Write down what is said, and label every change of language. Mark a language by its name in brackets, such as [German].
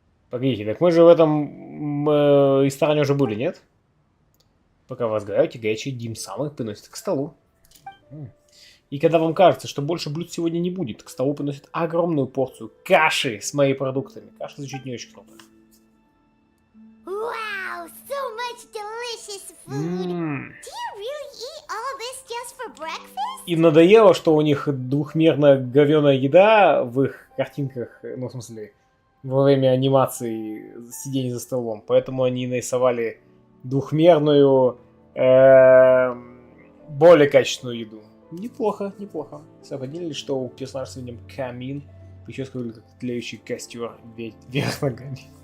[Russian] Погодите, так мы же в этом ресторане уже были, нет? Пока вас горячий дим-сам их приносят к столу. И когда вам кажется, что больше блюд сегодня не будет, к столу приносят огромную порцию каши с моими продуктами. Каша звучит не очень круто. [English] Wow, so much delicious food. Do you really eat all this just for breakfast? [Russian] Им надоело, что у них двухмерная говёная еда в их картинках, ну, в смысле, во время анимации сидения за столом. Поэтому они нарисовали двухмерную, более качественную еду. Неплохо, неплохо. Совпадение, что у персонажа с именем Камин прическа выглядит как тлеющий костер вверх ногами.